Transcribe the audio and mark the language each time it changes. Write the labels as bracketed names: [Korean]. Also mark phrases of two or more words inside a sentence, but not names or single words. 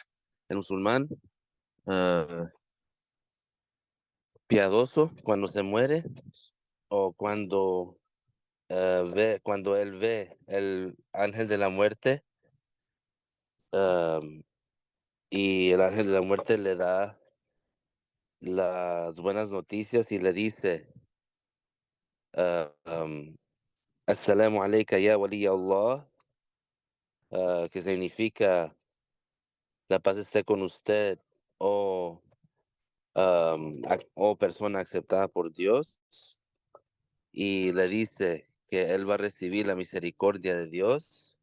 [Spanish] El musulmán ah, piadoso cuando se muere o cuando él ve el ángel de la muerte ah, y el ángel de la muerte le da las buenas noticias y le dice ah, [Arabic] السلام عليك يا ولي الله, [Spanish] que significa la paz esté con usted o, o persona aceptada por Dios y le dice que él va a recibir la misericordia de Dios.